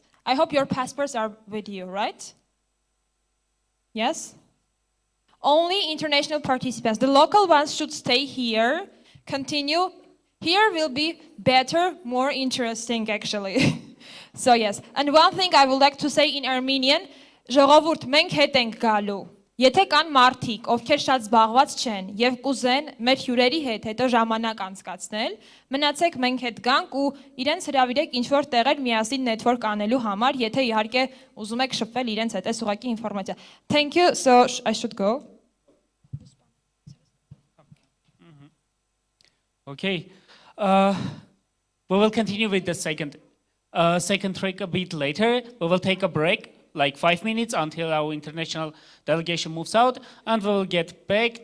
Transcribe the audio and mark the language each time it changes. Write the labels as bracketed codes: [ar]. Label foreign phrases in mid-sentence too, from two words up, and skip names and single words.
[en] I hope your passports are with you, right? Yes? Only international participants. The local ones should stay here, continue. Here will be better, more interesting actually. So yes, and one thing I would like to say in Armenian, [hy] ժողովուրդ մենք հետ ենք գալու։ Եթե կան մարդիկ, ովքեր շատ զբաղված չեն եւ կուզեն մեր հյուրերի հետ հետո ժամանակ անցկացնել, մնացեք մենք հետ գանք ու իրենց հրավիրեք ինչ որ տեղեր միասին network անելու համար, եթե իհարկե ուզում եք շփվել իրենց հետ, այս ուղղակի ինֆորմացիա։ [en] Thank you, so I should go. Okay, we will continue with the second track a bit later. We will take a break. like 5 minutes until our international delegation moves out, and we'll get back.